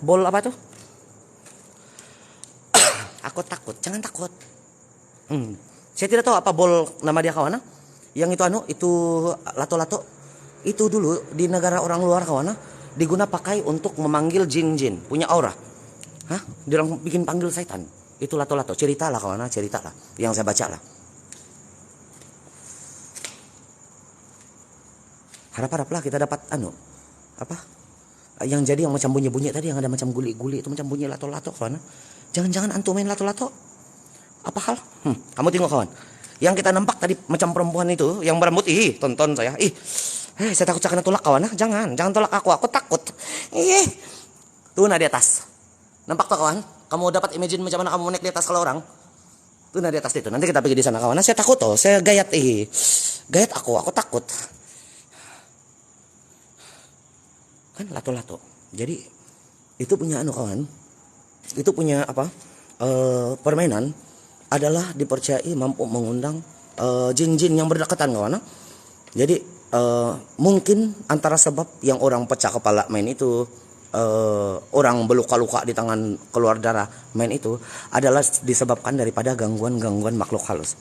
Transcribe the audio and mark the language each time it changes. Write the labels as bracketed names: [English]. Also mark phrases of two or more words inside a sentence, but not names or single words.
[Malay] Bol apa tuh? Aku takut, jangan takut. Saya tidak tahu apa bol nama dia kawan. Yang itu lato-lato. Itu dulu di negara orang luar kawan, diguna pakai untuk memanggil jin-jin punya aura. Dia bikin panggil setan. Itu lato-lato. Cerita lah kawan, cerita lah yang saya baca lah. Harap-haraplah kita dapat apa? Yang jadi yang macam bunyi-bunyi tadi, yang ada macam guli-guli itu macam bunyi lato-lato kawan. Jangan-jangan antum main lato-lato. Apa hal? Kamu tengok kawan. Yang kita nampak tadi macam perempuan itu yang berambut, tonton saya. Saya takut kena tolak kawan. Jangan tolak aku takut. Tuh nah di atas. Nampak tuh kawan? Kamu dapat imagine macam mana kamu naik di atas kalau orang? Tuh nah di atas itu. Nanti kita pergi di sana kawan. Nah, saya takut toh. Saya gayat Gayat aku takut. Kan lato-lato. Jadi itu punya anu kawan. Itu punya apa? Permainan adalah dipercayai mampu mengundang jin-jin yang berdekatan kawan. Jadi mungkin antara sebab yang orang pecah kepala main itu, orang berluka-luka di tangan keluar darah main itu adalah disebabkan daripada gangguan-gangguan makhluk halus.